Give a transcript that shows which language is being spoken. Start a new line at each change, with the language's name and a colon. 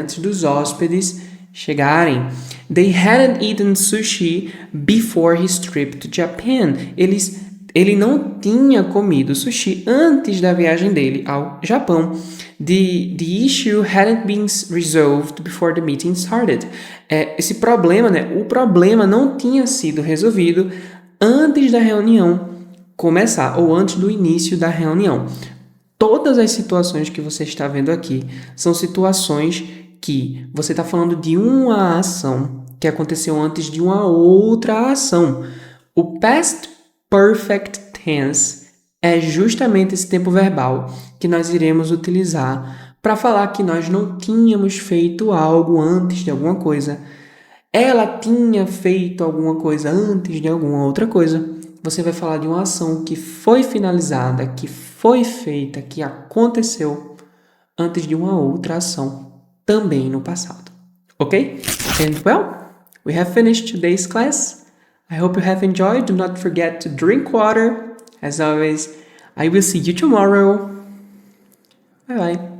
Portuguese: Antes dos hóspedes chegarem.
English: They hadn't eaten sushi before his trip to Japan.
Portuguese: Ele não tinha comido sushi antes da viagem dele ao Japão.
English: The issue hadn't been resolved before the meeting started.
Portuguese: Esse problema, né? O problema não tinha sido resolvido antes da reunião começar ou antes do início da reunião. Todas as situações que você está vendo aqui são situações que você está falando de uma ação que aconteceu antes de uma outra ação. O past perfect tense é justamente esse tempo verbal que nós iremos utilizar para falar que nós não tínhamos feito algo antes de alguma coisa. Ela tinha feito alguma coisa antes de alguma outra coisa. Você vai falar de uma ação que foi finalizada, que foi feita, que aconteceu antes de uma outra ação também no passado. Ok?
English: And well, we have finished today's class. I hope you have enjoyed. Do not forget to drink water. As always, I will see you tomorrow. Bye bye.